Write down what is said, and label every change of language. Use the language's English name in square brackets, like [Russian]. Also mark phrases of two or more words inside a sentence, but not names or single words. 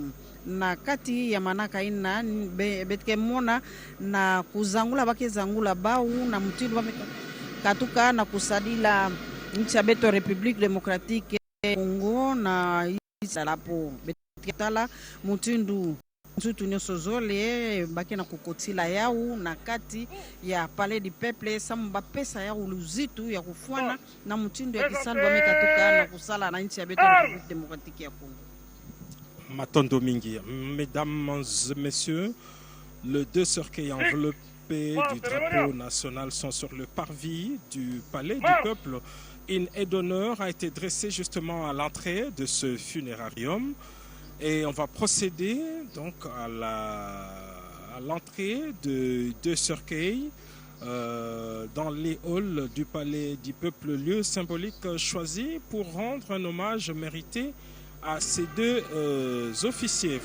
[Kituba (Democratic Republic of Congo)] na kati ya manaka ina betike mona na kuzangula bakezangula bau na mutindu wamekatuka na kusadila nchi ya beto République démocratique Congo na isalapo betike tala mutindu nzutu nyonso zole bakena kukotila yao na kati ya palais du peuple samu bapesa yao luzitu ya kufuana na mutindu ya kisalu wamekatuka na kusala na nchi ya beto République démocratique ya Congo. Matondo Mingi, [French] mesdames et messieurs, les 2 cercueils enveloppés du drapeau national sont sur le parvis du palais du peuple. Une haie d'honneur a été dressée justement à l'entrée de ce funérarium et on va procéder donc à l'entrée de 2 cercueils dans les halls du palais du peuple, lieu symbolique choisi pour rendre un hommage mérité à ces deux officiers.